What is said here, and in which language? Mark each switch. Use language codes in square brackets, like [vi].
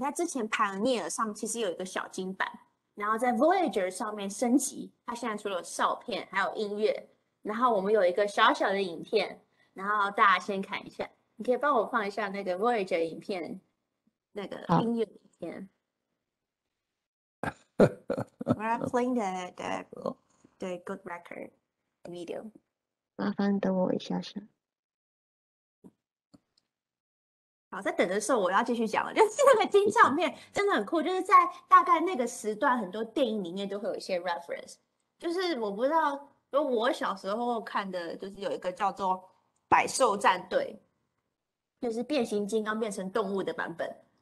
[zh] 在之前 Pioneer 上其实有一个小金版，然后在 Voyager 上面升级，它现在除了照片还有音乐，然后我们有一个小小的影片，然后大家先看一下，你可以帮我放一下那个 Voyager 影片那个音乐影片。 [en] We're playing the good record video。 [zh] 麻烦等我一下下。好，在等的时候我要继续讲了，就是那个金唱片真的很酷，就是在大概那个时段，很多电影里面都会有一些 reference。就是我不知道，我小时候看的，就是有一个叫做《百兽战队》，就是变形金刚变成动物的版本。